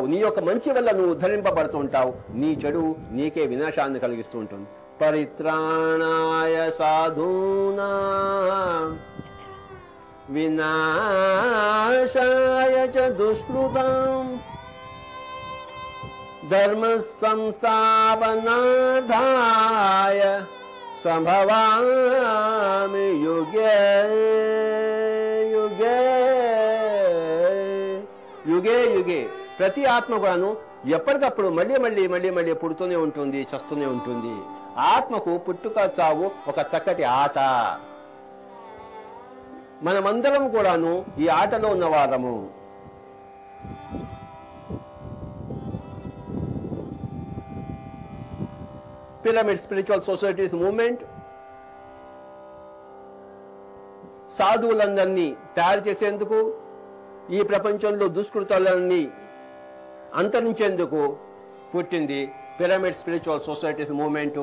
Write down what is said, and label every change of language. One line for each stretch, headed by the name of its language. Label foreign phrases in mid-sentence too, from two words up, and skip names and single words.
Telugu: నీ యొక్క మంచి వల్ల నువ్వు ఉద్ధరింపబడుతూ ఉంటావు. నీ చెడు నీకే వినాశాన్ని కలిగిస్తూ ఉంటుంది.
Sanskrit: పరిత్రాణాయ సాధూనా వినాశాయ చ దుష్కృతం ధర్మ సంస్థాపనార్థాయ సంభవామి యుగే యుగే యుగే యుగే.
Telugu: ప్రతి ఆత్మ కూడాను ఎప్పటికప్పుడు మళ్ళీ మళ్ళీ మళ్ళీ మళ్ళీ పుడుతూనే ఉంటుంది, చస్తూనే ఉంటుంది. ఆత్మకు పుట్టుక చావు ఒక చక్కటి ఆట. మనమందరం కూడాను ఈ ఆటలో ఉన్నవారము. పిరమిడ్ స్పిరిచువల్ సొసైటీస్ మూవ్మెంట్ సాధువులందరినీ తయారు చేసేందుకు, ఈ ప్రపంచంలో దుష్కృతాలన్నీ అంతరించేందుకు పుట్టింది పిరమిడ్ స్పిరిచువల్ సొసైటీస్ మూవ్మెంటు.